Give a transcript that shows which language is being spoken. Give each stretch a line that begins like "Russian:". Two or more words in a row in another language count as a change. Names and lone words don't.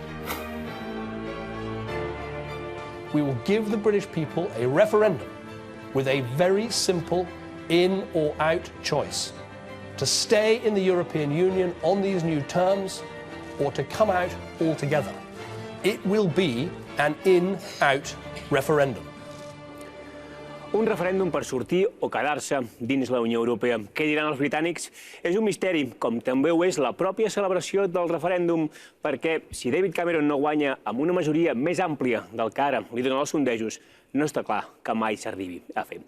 English: We will give the British people a referendum with a very simple in or out choice. To stay in the European Union on these new terms or to come out altogether. It will be an in-out referendum.
Catalan: Un referèndum per sortir o quedar-se dins la Unió Europea. Què diran els britànics? És un misteri, com també ho és la pròpia celebració del referèndum, perquè si David Cameron no guanya amb una majoria més àmplia del que ara li donen els sondejos, no està clar que mai s'arribi a fer.